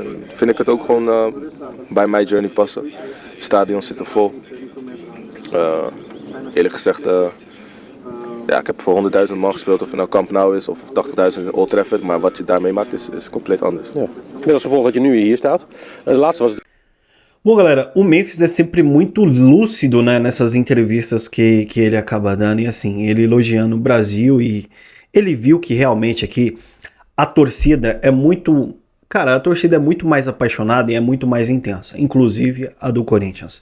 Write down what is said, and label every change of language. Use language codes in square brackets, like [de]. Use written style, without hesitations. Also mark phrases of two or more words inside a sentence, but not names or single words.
[nl] En vind ik het ook gewoon bij mijn journey passen. Stadions zitten vol. Eerlijk gezegd, ik heb voor 100.000 man gespeeld, of het nou Camp Nou is of 80.000 in Old Trafford. Maar wat je daarmee maakt is compleet anders. Ja. Met als gevolg dat je nu hier staat. De laatste was... [pt] Bom, galera, o Memphis é sempre muito lúcido, né, nessas entrevistas que ele acaba dando, e assim, ele elogiando o Brasil, e ele viu que realmente aqui a torcida é muito... Cara, a torcida é muito mais apaixonada e é muito mais intensa, inclusive a do Corinthians.